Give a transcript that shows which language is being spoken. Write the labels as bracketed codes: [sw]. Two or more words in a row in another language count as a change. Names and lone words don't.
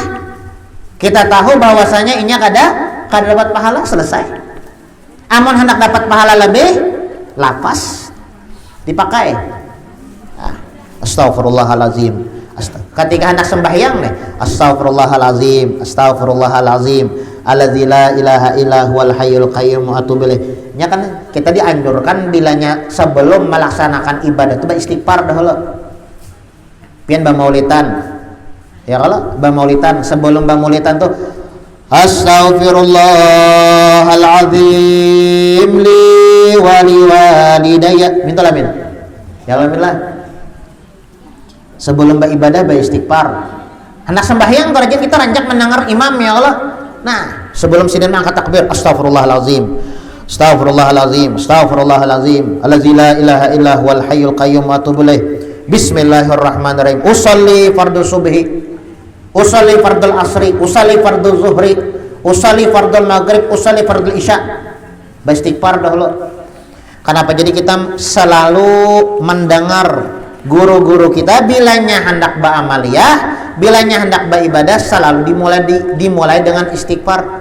[bjn] Kita tahu bahwasanya ini kada dapat pahala, selesai. Amun hendak dapat pahala lebih, lafaz dipakai. [ar] Astaghfirullahalazim. [bjn] Ketika hendak sembahyang nih, astaghfirullahalazim, astaghfirullahalazim, [ar] الذي لا إله إلا هو الحي القيوم وأتوب إليه. [bjn] Nya kan kita dianjurkan bilanya sebelum melaksanakan ibadah itu beristighfar dahulu. Pian bamaulitan. Ya kalau bamaulitan sebelum bamaulitan tuh [ar] أستغفر الله العظيم لي ولوالدي. [bjn] Mintalah min. Ya alhamdulillah. Sebelum beribadah beristighfar. Hendak sembahyang target kita ranjak mendengar imam ya Allah. Nah, sebelum sidin angkat takbir, astaghfirullahalazim. [ar] أستغفر الله العظيم، أستغفر الله العظيم. الذي لا إله إلا هو الحي القيوم وأتوب إليه. بسم الله الرحمن الرحيم. أصلي فرض الصبح. أصلي فرض العصر، أصلي فرض الظهر، أصلي فرض المغرب، أصلي فرض العشاء. [bjn] Beristighfar dahulu. Kenapa jadi kita selalu mendengar guru-guru kita bilanya hendak beramaliyah, bilanya hendak beribadah selalu dimulai dengan istighfar.